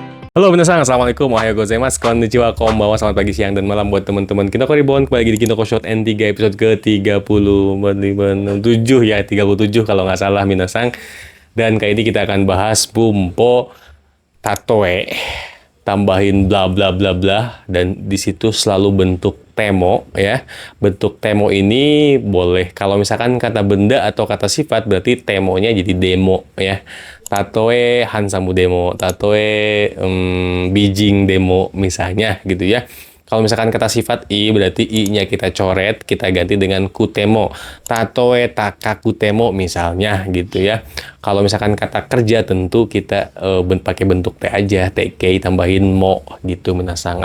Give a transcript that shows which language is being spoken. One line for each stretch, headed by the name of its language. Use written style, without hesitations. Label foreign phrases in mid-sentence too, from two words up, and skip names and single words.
Japanese: Halo minasan, assalamualaikum, おはようございます、こんにちは、こんばんは,
Indonesian: selamat pagi, siang, dan malam buat teman-teman Kinoko Reborn. Kembali lagi di Kinoko Short N3 episode ke-37 ya, 37 kalau nggak salah minasan. Dan kali ini kita akan bahas
Japanese: 文法 たとえ,
Indonesian: tambahin bla bla bla bla, dan di situ selalu bentuk temo ya. Bentuk temo ini boleh kalau misalkan kata benda atau kata sifat berarti temonya jadi demo ya.
Japanese: たとえハンサムでも、たとえ美人でも
Indonesian: misalnya gitu ya. Kalau misalkan kata sifat i berarti i-nya kita coret, kita ganti dengan kutemo.
Japanese: たとえ高くても
Indonesian: misalnya gitu ya. Kalau misalkan kata kerja tentu kita pakai bentuk t aja, tk tambahin mo gitu menasang.